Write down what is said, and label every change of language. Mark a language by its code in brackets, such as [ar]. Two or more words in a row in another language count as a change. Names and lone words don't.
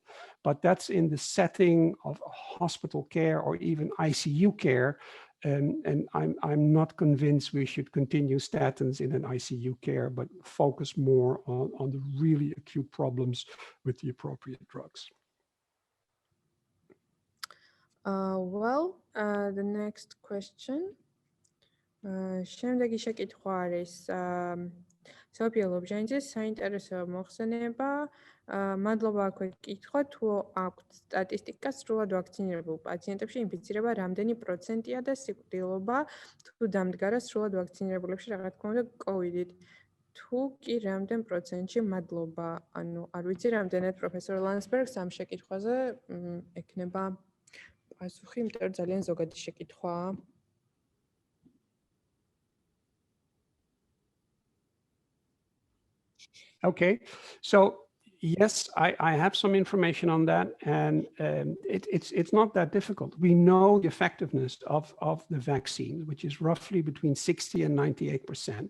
[en] But that's in the setting of hospital care or even ICU care, and I'm not convinced we should continue statins in an ICU care, but focus more on the really acute problems with the appropriate drugs. The next question. [ka] შემდეგი შეკითხვა არის სოფია ლობჟანიძის საინტერესო მოხსენება. მადლობა აქვე კითხვა, თუ აქვთ სტატისტიკა სრულად ვაქცინირებულ პაციენტებში ინფიცირება რამდენი პროცენტია და სიკვდილობა თუ დამდგარა სრულად ვაქცინირებულებში რა თქმა უნდა კოვიდით. თუ კი რამდენ პროცენტში? მადლობა. ანუ არ ვიცი რამდენად პროფესორ ლანსბერგს ამ შეკითხვაზე ექნება პასუხი, იმიტომ რომ ძალიან ზოგადი შეკითხვაა. [en] Okay, so yes, I have some information on that, and it's not that difficult. We know the effectiveness of the vaccine, which is roughly between 60 and 98%.